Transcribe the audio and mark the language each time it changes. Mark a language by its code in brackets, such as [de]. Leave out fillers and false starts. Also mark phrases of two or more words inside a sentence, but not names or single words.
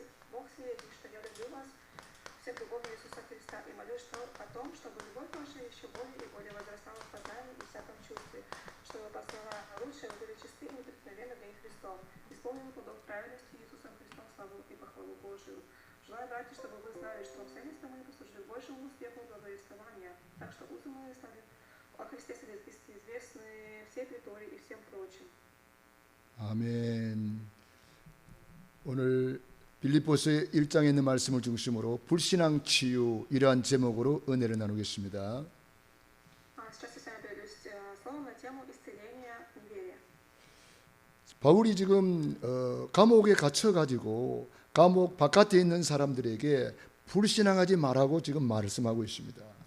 [ru] Бог свидетель, что я люблю вас всех любовью Иисуса Христа и молюсь о том, чтобы любовь ваша еще более и более возрастала в познании и всяком чувстве, чтобы по словам лучше вы были чисты и непреткновенны для них Христом, исполнены плодов праведности Иисусом Христом славу и похвалу Божию. Желаю, братья, чтобы вы знали, что обстоятельства мои послужили большему успеху благовествования, так что узы мои стали о Христе известны всей притории и всем прочим. [ko] 아멘. 오늘 빌립보서의 1장에 있는 말씀을 중심으로 불신앙 치유 이러한 제목으로 은혜를 나누겠습니다. 바울이 지금 감옥에 갇혀가지고 감옥 바깥에 있는 사람들에게 불신앙하지 말라고 지금 말씀하고 있습니다.